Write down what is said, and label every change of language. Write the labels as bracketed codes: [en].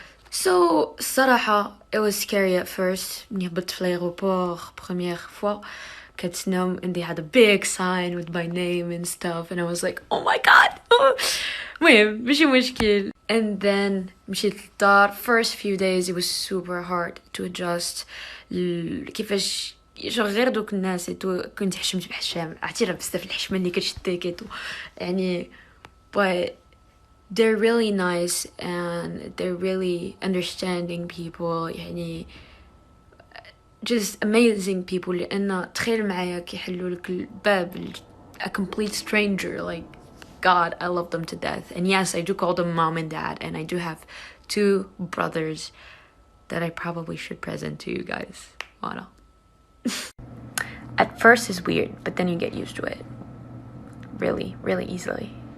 [en] So, [ar] صراحة, [en] it was scary at first. [ar] ملي هبطت في [en] l'aéroport [fr] première fois, [ar] كتنام, [en] and they had a big sign with my name and stuff, and I was like, oh my god. [ar] المهم ماشي مشكل. [en] And then [ar] مشيت للدار. [en] First few days it was super hard to adjust. [ar] كيفاش غير دوك الناس كنت حشمت بحشام، عرفتي راه بزاف الحشمه اللي كتشديك يعني. [en] But they're really nice and they're really understanding people [ar] يعني, [en] just amazing people. [ar] لأن تخيل معايا كيحلوا لك الباب [en] a complete stranger. Like, God, I love them to death. And yes, I do call them mom and dad, and I do have 2 brothers that I probably should present to you guys. Voilà. At first it's weird, but then you get used to it really, really easily.